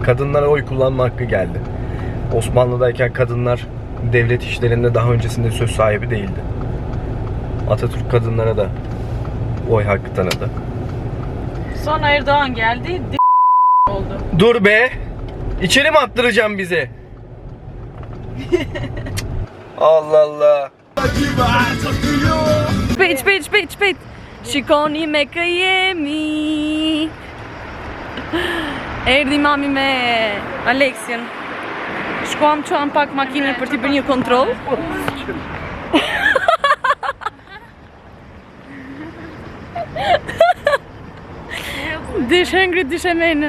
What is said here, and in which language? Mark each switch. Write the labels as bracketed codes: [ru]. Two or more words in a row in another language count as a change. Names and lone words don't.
[tr] Kadınlara oy kullanma hakkı geldi. Osmanlı'dayken kadınlar devlet işlerinde daha öncesinde söz sahibi değildi. Atatürk kadınlara da oy hakkı tanıdı. Sonra Erdoğan geldi, oldu. Dur be! İçeri mi attıracağım bizi? Allah Allah. [sq] Shpejt. Shikoni me kë jemi. Erdhi mami me Aleksin. Shkuam çuam pak makinën për t'i bërë një kontroll. Dish hëngri, dish e menë.